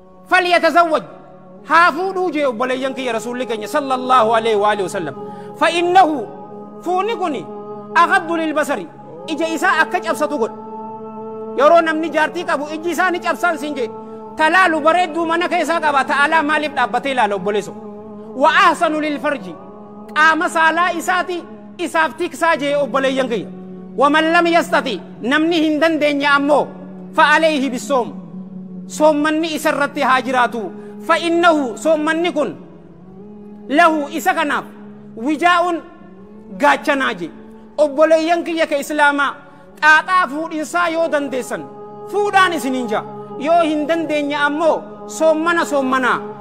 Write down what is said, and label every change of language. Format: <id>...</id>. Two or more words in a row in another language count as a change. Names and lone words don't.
<om>"فليتزوج." Haa fuudhuu jee obboleeyyan kiyya Rasuulli keenya</om> <ar>صلى الله عليه وعلى آله وسلم.</ar> <om>"فإنه." Fuudni kuni</om> <ar>أغض للبصر.</ar> <om>Ija isaa akka cabsatu godha. Yeroo namni jaartii qabu ijji isaa ni cabsaan siin jee. Talaalu bareedduu mana keessaa qaba. Ta'alaa maaliif dhaabbatee ilaala obboleesso?</om> <ar>"وأحسن للفرج."</ar> <om>Qaama saalaa isaati isaaf tiksaa jee obboleeyyan kiyya.</om> <ar>"ومن لم يستطع."</ar> <om>Namni hin dandeenye ammoo</om> <ar>فعليه بالصوم.</ar> <om>Soommanni isarratti haa jiraatu. "فإنه." Soommanni kun "له." Isa kanaaf "وجاء." Gaachanaa jee. Obboleeyyan kiyya ka Islaamaa xaaxaa fuudhinsaa yoo dandeessan fuudhaan isin hin jaa. Yoo hin dandeenye ammoo soommana soommanaa.</om>